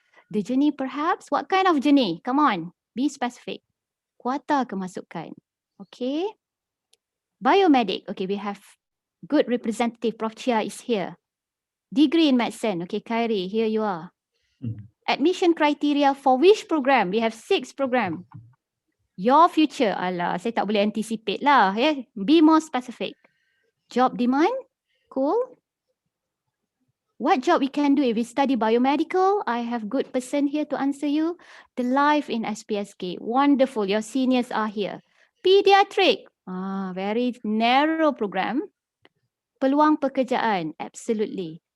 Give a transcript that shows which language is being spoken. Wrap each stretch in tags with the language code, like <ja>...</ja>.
<en>The journey perhaps? What kind of journey? Come on, be specific.</en> <ms>Kuota kemasukan. Okay. Biomedic.</ms> <en>Okay, we have good representative. Prof. Chia is here. Degree in medicine. Okay, Khairi, here you are. Admission criteria for which program? We have 6 program. Your future.</en> <ms>Alah, saya tak boleh anticipate lah.</ms> <en>Be more specific. Job demand. Cool. What job we can do if we study biomedical? I have good person here to answer you. The life in SPSK. Wonderful. Your seniors are here. Pediatric. Very narrow program.</en> <ms>Peluang pekerjaan.</ms> <en>Absolutely.</en>